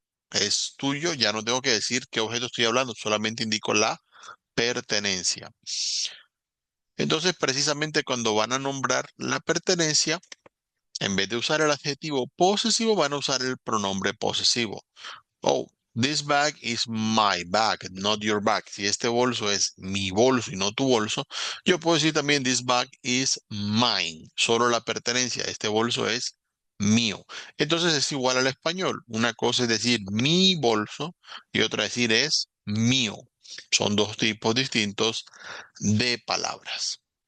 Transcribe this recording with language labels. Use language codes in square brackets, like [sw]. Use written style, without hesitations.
[es] Es tuyo, ya no tengo que decir qué objeto estoy hablando, solamente indico la pertenencia. Entonces, precisamente cuando van a nombrar la pertenencia, en vez de usar el adjetivo posesivo, van a usar el pronombre posesivo. [en] Oh, this bag is my bag, not your bag. [es] Si este bolso es mi bolso y no tu bolso, yo puedo decir también [en] this bag is mine. [es] Solo la pertenencia. Este bolso es mío. Entonces es igual al español. Una cosa es decir mi bolso y otra decir es mío. Son dos tipos distintos de palabras.